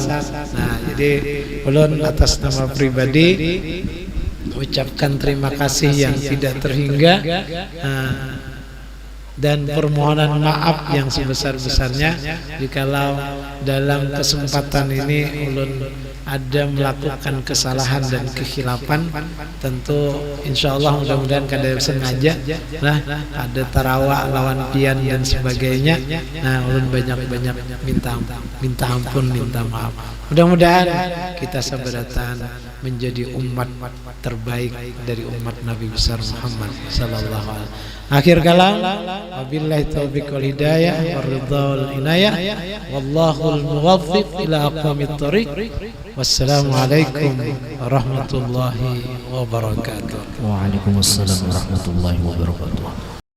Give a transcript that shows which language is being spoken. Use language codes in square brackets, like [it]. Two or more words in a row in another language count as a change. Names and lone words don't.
[id] Nah, jadi ulun atas nama pribadi ucapkan terima kasih yang tidak terhingga dan permohonan maaf yang sebesar-besarnya jikalau dalam kesempatan ini ulun ada melakukan kesalahan dan kekhilafan. [bjn] Tentu insyaallah mudah-mudahan kada sengaja lah, ada tarawak lawan pian dan sebagainya. Nah, ulun banyak-banyak minta ampun, minta maaf. Mudah-mudahan kita sabaratan menjadi umat terbaik dari umat Nabi besar Muhammad [ar] صلى الله عليه وسلم. آخر الكلام، وبالله التوفيق والهداية والرضا والعناية والله الموفق إلى أقوم الطريق. السلام عليكم ورحمة الله وبركاته. وعليكم السلام ورحمة الله وبركاته.